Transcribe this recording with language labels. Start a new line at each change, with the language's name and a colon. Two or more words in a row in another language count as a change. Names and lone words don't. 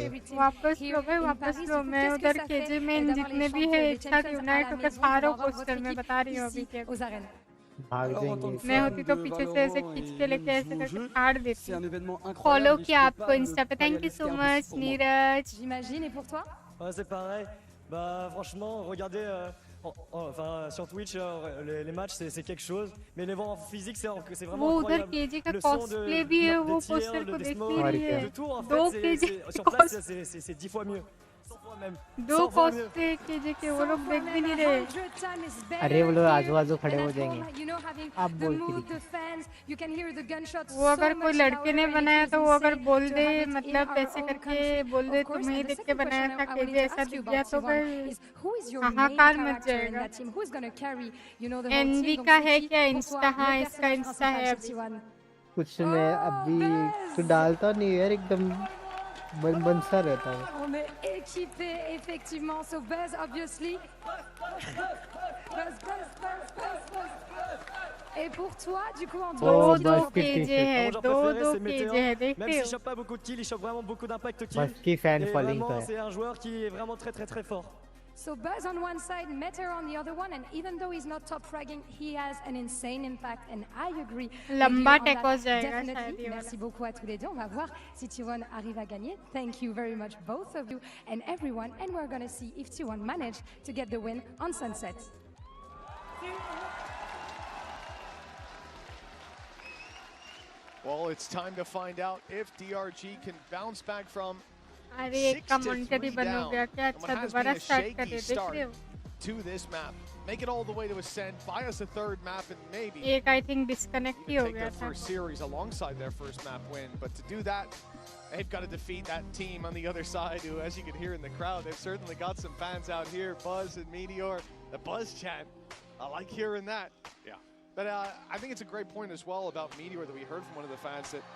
Hindi: वापस लो भाई वापस लो मैं उधर केजी में जितने भी है एक साथ यूनाइट होकर सारों पोस्टर में बता रही हूँ अभी के भाग जाएंगे मैं होती तो पीछे से ऐसे खींच के लेके ऐसे करके फाड़ देती फॉलो किया आपको इंस्टा पे
English: thank you so much
Hindi: नीरज
French: j'imagine et pour toi c'est pareil bah franchement regardez enfin sur Twitch les matchs c'est quelque chose mais les voir en physique c'est vraiment
Hindi: वो उधर
French: incroyable
Hindi: केजी का
French: le son
Hindi: कॉस्प्ले भी है वो पोस्टर को देख नहीं रही है दो केजी
French: sur place c'est 10 fois mieux
Hindi: दो कॉस्प्ले केजी के वो लोग देख भी नहीं रहे अरे वो लोग आजू बाजू खड़े हो जाएंगे आप बोल के वो अगर कोई लड़के ने बनाया तो वो अगर बोल दे मतलब ऐसे करके बोल दे तुम्हें देख के बनाया था केजी ऐसा दिख गया तो फिर हाहाकार मच जाएगा एनवी का है क्या इंस्टा हाँ इसका इंस्टा है अभी कुछ मैं अभी तो डालता नहीं यार एकदम बन सा रहता है
French: on est équipé effectivement so Buzz obviously Buzz. Et pour toi du coup en
Hindi: दो केजे है दो केजे है देखते हो
French: même s'il chope pas beaucoup de kills il chope vraiment beaucoup d'
English: impact kills
Hindi: बस की फैन फॉलोइंग तो है
French: c'est un joueur qui est vraiment très fort.
English: So Buzz on one side, Meteor on the other one, and even though he's not top fragging, he has an insane impact, and I agree.
Hindi: लंबा टेक हो जाएगा
English: Definitely.
French: Merci beaucoup à tous les deux. On va voir si T1 arrive à gagner.
English: Thank you very much, both of you and everyone, and we're gonna see if T1 manage to get the win on Sunset. Well, it's time to find out if DRG can bounce back from
Hindi: अरे एक कमेंटरी बन हो गया क्या अच्छा दोबारा स्टार्ट कर दे देख रहे हो
English: to this map. Make it all the way to Ascend, buy us a third map, and maybe
Hindi: एक
English: I think disconnect
Hindi: ही हो गया था.
English: First series alongside their first map win, but to do that, they've got to defeat that team on the other side. Who, as you can hear in the crowd, they've certainly got some fans out here. Buzz and Meteor, the Buzz chant. I like hearing that. Yeah, but I think it's a great point as well about Meteor that we heard from one of the fans that.